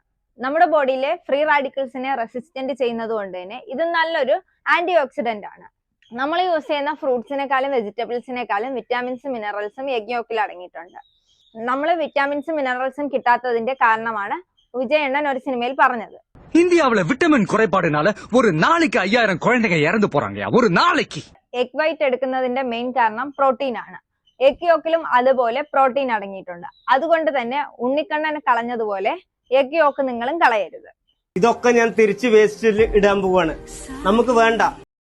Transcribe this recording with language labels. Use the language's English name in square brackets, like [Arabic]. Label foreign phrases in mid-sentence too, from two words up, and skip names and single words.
[Malayalam] നമ്മുടെ ബോഡിയിലെ ഫ്രീ റാഡിക്കൽസിനെ റെസിസ്റ്റന്റ് ചെയ്യുന്നത് കൊണ്ട് തന്നെ ഇത് നല്ലൊരു [English] anti oxidant [Malayalam] ആണ്. നമ്മൾ യൂസ് ചെയ്യുന്ന ഫ്രൂട്ട്സിനെക്കാളും വെജിറ്റബിൾസിനെക്കാളും വിറ്റാമിൻസും മിനറൽസും എഗ് യോക്കിൽ അടങ്ങിയിട്ടുണ്ട്. നമ്മൾ വിറ്റാമിൻസും മിനറൽസും കിട്ടാത്തതിന്റെ കാരണമാണ് വിജയണ്ണൻ ഒരു സിനിമയിൽ പറഞ്ഞത്. [Tamil] இந்தியாவுல விட்டமின் குறைபாடுனால ஒரு நாளைக்கு 5000 குழந்தைங்க இறந்து போறாங்க. ஒரு நாளைக்கு. [English] egg white [Malayalam] എടുക്കുന്നതിന്റെ മെയിൻ കാരണം പ്രോട്ടീൻ ആണ്. എഗ് യോക്കിലും അതുപോലെ പ്രോട്ടീൻ അടങ്ങിയിട്ടുണ്ട്. അതുകൊണ്ട് തന്നെ ഉണ്ണിക്കണ്ണനെ കളഞ്ഞതുപോലെ [English] egg yolk [Malayalam] നിങ്ങളും കളയരുത്. ഇതൊക്കെ ഞാൻ തിരിച്ച് വേസ്റ്റിൽ ഇടാൻ പോവാണ്. നമുക്ക് വേണ്ട.